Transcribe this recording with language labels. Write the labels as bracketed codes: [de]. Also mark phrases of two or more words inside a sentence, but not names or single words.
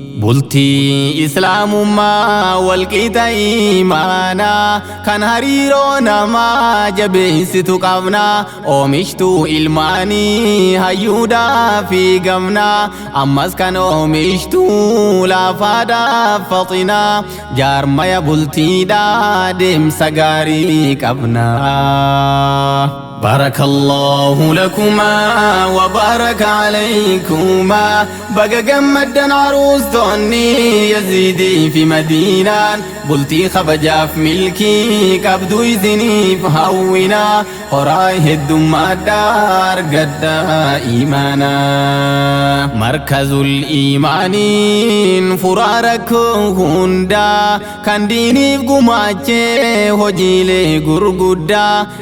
[om] Bultii Islaamummaa wal qixa imaanaa kan hariiroo namaa jabeessitu qabnaa. Oomishtuu ilmaanii hayyuudhaa fi gamnaa. Ammas kan oomishtuu laafaadhaaf faxinaa. Jaarmaya bultiidhaa deemsa gaarii qabnaa. [ar] بارك الله لكما وبارك عليكما. [om] Baga gammaddan aruustonni Yaziidii fi Madiinaan. Bultii kabajaaf milkii qabdu isiniif hawwinaa. Horaa heddummaadhaa argadhaa imaanaa. Markazul Iimaaniin furaa rakkoo hundaa kan diiniif gumaachee hojiilee gurguddaa.